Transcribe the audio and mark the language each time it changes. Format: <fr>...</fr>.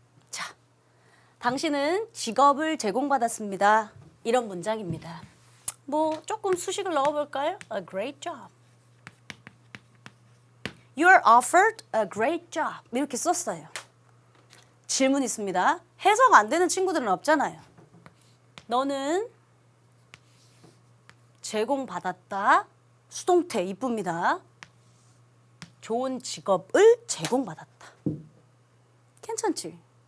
<ko>자, 당신은 직업을 제공받았습니다. 이런 문장입니다. 뭐 조금 수식을 넣어볼까요?</ko> <en>A great job. You are offered a great job.</en> <ko>이렇게 썼어요. 질문 있습니다. 해석 안 되는 친구들은 없잖아요. 너는 제공받았다. 수동태 이쁩니다. 좋은 직업을 제공받았다. 괜찮지?</ko>